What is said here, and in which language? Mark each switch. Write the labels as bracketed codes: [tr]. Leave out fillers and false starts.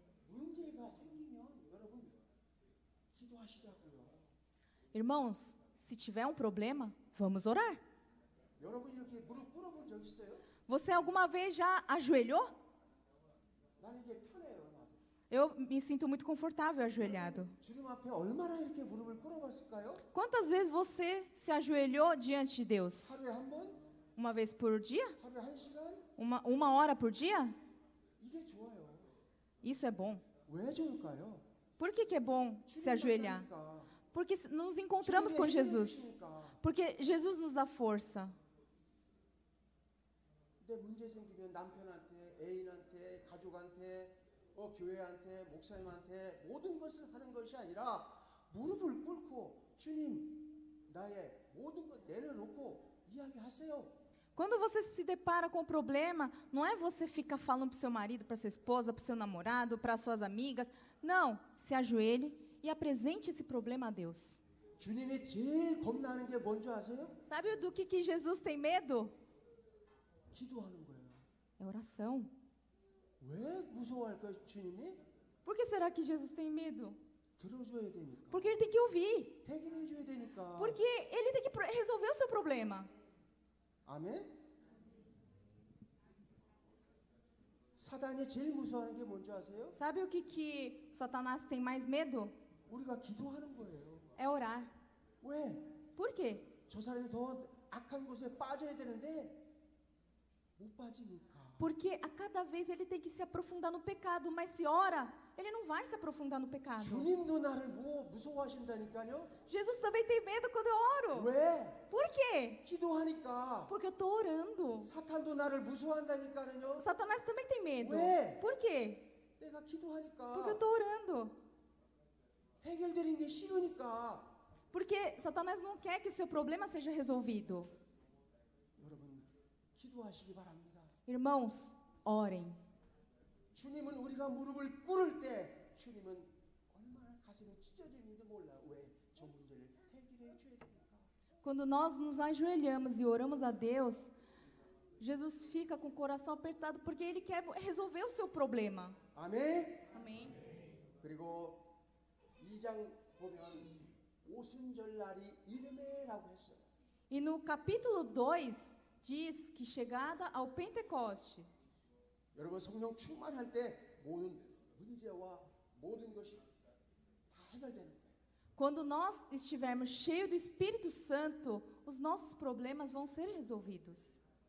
[ko] 문제가 생기면 여러분 기도하시자고요. [pt] Irmãos, se tiver um problema, vamos orar. [ko] 여러분 이렇게 무릎 꿇어본 적 있어요? [pt] Você alguma vez já ajoelhou? [ko] 난 이게 편해요. 나도. [pt] Eu me sinto muito confortável ajoelhado. [ko] 주님 앞에 얼마나 이렇게 무릎을 꿇어봤을까요? [pt] Quantas vezes você se ajoelhou diante de Deus? [ko] 하루에 한 번? [pt] Uma vez por dia? [ko] 하루에 한 시간? [pt] Uma hora por dia? [ko] 이게 좋아요. [pt] Isso é bom. [ko] 왜 좋을까요? [pt] Por que é bom se ajoelhar? [ko] 만나니까. [pt] Porque nos encontramos com [ko] 주님이 [pt] Jesus. [ko] 해주시니까. [pt] Porque Jesus nos dá força. [ko] 근데 문제 생기면 남편한테, 애인한테, 가족한테, 교회한테, 목사님한테 모든 것을 하는 것이 아니라 무릎을 꿇고 주님 나의 모든 것 내려놓고 이야기하세요. [pt] Quando você se depara com um problema, não é você ficar falando para o seu marido, para sua esposa, para o seu namorado, para suas amigas. Não, se ajoelhe e apresente esse problema a Deus. [ko] 주님이 제일 겁나는 게 뭔지 아세요? [pt] Sabe do que Jesus tem medo? [ko] 기도하는 거예요. [pt] É oração. [ko] 왜 무서워할까요, 주님이? [pt] Por que será que Jesus tem medo? [ko] 들어줘야 되니까. [pt] Porque ele tem que ouvir. [ko] 해결해 줘야 되니까. [pt] Porque ele tem que resolver o seu problema. [ko] 아멘. 사단이 제일 무서워하는 게 뭔지 아세요? [pt] Sabe o que Satanás tem mais medo? [ko] 우리가 기도하는 거예요. [pt] É orar. [ko] 왜? [pt] Por quê? [ko] 저 사람이 더 악한 곳에 빠져야 되는데 못 빠지니까. [pt] Porque a cada vez ele tem que se aprofundar no pecado, mas se ora, ele não vai se aprofundar no pecado. [ko] 주님도 나를 무서워하신다니까요. [pt] Jesus também tem medo quando eu oro. [ko] 왜? [pt] Por quê? [ko] 기도하니까. [pt] Porque eu estou orando. [ko] 사탄도 나를 무서워한다니까요. [pt] Satanás também tem medo. [ko] 왜? [pt] Por quê? [ko] 내가 [pt] Porque eu [ko] 기도하니까. [pt] estou orando. [ko] 해결되는 게 싫으니까. [pt] Porque Satanás não quer que o seu problema seja resolvido. [ko] 여러분 기도하시기 바랍니다. [pt] Irmãos, orem. [ko] 주님은 우리가 무릎을 꿇을 때 주님은 얼마나 가슴이 찢어지는지 몰라. 왜? 저 문제를 해결해 줘야 되니까. [pt] Quando nós nos ajoelhamos e oramos a Deus, Jesus fica com o coração apertado porque ele quer resolver o seu problema. [ko] 아멘. [pt] Amém. [ko] 그리고 2장 보면 오순절 날이 이르매라고 했어요. [pt] E no capítulo 2 diz que chegada ao Pentecoste, [ko] 여러분 성령 충만할 때 모든 문제와 모든 것이 다 해결되는 거예요. [pt] quando nós estivermos cheios do Espírito Santo, os nossos problemas vão ser resolvidos.